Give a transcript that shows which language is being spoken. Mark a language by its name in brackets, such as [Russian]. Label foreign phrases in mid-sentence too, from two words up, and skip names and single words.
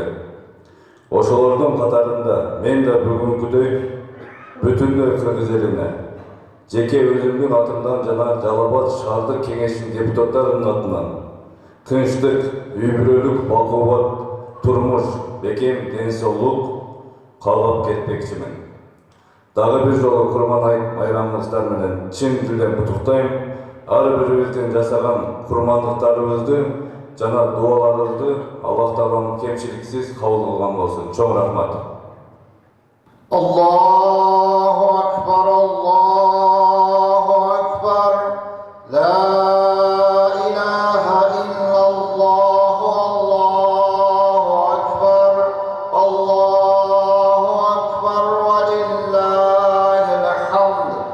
[Kyrgyz] Ошолордун катарында мен да бүгүнкүдөй бүтүндөй кыргыз элине, жеке өзүмдүн атымдан жана Жалал-Абад шаардык кеңешинин депутаттарынын атынан тынчтык, үй-бүлөлүк, бакубат турмуш, бекем денсаулык каалап кетмекчимин. Дагы бир жолу Курбан айт майрамыңыздар менен чын дилден куттуктайм. Ар бирибиздин жасаган курмандыктарыбызды жана дуаларыбызды Аллах Таалам кемчиликсиз кабыл кылган болсун. Чоң рахмат. [Arabic] الله أكبر، الله أكبر. لا إله إلا الله، الله أكبر. الله أكبر ولله الحمد.